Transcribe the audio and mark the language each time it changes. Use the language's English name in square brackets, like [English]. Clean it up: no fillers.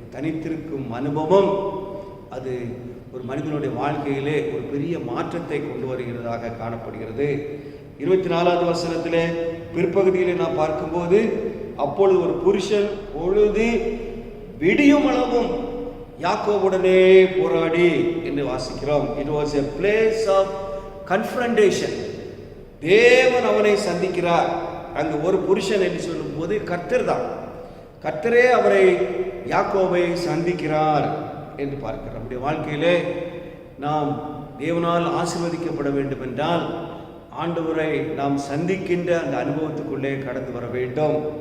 [Tamil] தனித்திருக்கும் அனுபவம் அது ஒரு மனிதனுடைய வாழ்க்கையிலே ஒரு பெரிய மாற்றத்தை கொண்டு வருகிறதாக காணப்படுகிறது. 24வது வசனத்திலே பிற்பகுதியிலே நாம் பார்க்கும்போது, அப்பொழுது ஒரு புருஷன் பொழுது விடியும் அளவும் யாக்கோபுடனே போராடி என்று வாசிக்கிறோம். [English] It was a place of confrontation. [Tamil] தேவன் அவனை சந்திக்கிறார். அங்கு ஒரு புருஷன் என்று சொல்லும் போது கர்த்தர் தான், கர்த்தரே அவரை யாக்கோபை சந்திக்கிறார் என்று பார்க்கிறோம். நம்முடைய வாழ்க்கையிலே நாம் தேவனால் ஆசீர்வதிக்கப்பட வேண்டும் என்றால் ஆண்டவரை நாம் சந்திக்கின்ற அந்த அனுபவத்துக்குள்ளே கடந்து வர வேண்டும்.